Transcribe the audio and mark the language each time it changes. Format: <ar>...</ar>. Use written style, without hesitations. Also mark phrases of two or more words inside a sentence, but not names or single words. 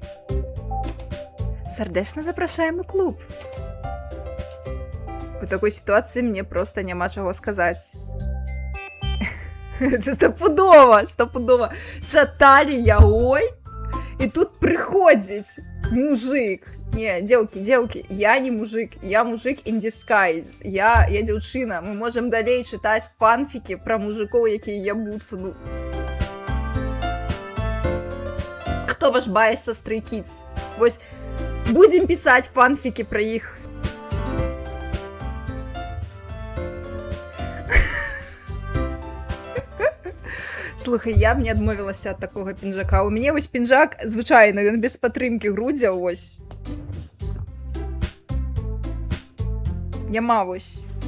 <be>Сардэчна запрашаем у клуб.</be> <ru>У такой ситуации мне просто</ru> <be>няма чаго сказаць. Стопудова. Чаталі я, ой. І тут прыходзіць мужик.</be> <ru>Не, девки, я не мужик. Я мужик</ru> <en>in disguise.</en> <be>Я дзяўчына.</be> <ru>Мы можем</ru> <be>далей чытаць фанфікі пра мужикоў, якія ябуцца. Ну. Хто ваш байс са Stray Kids? Вось.</be> <ru>Будем писать фанфики про их.</ru> <be>Слухай, я б не адмовілася ад такога пінжака. У мяне вось пінжак, звычайна, ён без падтрымкі грудзяў, вось. Няма вось.</be>